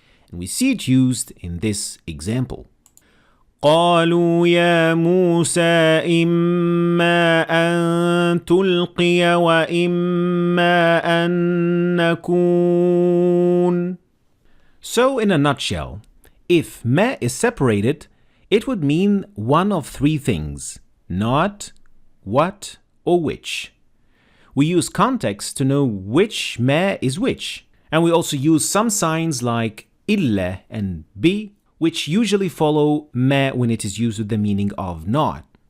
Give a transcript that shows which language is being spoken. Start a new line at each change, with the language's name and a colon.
English: And we see it used in this example.
Arabic: قالوا يا موسى إما أن تلقي وإما أن نكون.
English: So in a nutshell, if ma is separated, it would mean one of three things: not, what, or which. We use context to know which ma is which. And we also use some signs like illa and bi, which usually follow ma when it is used with the meaning of not.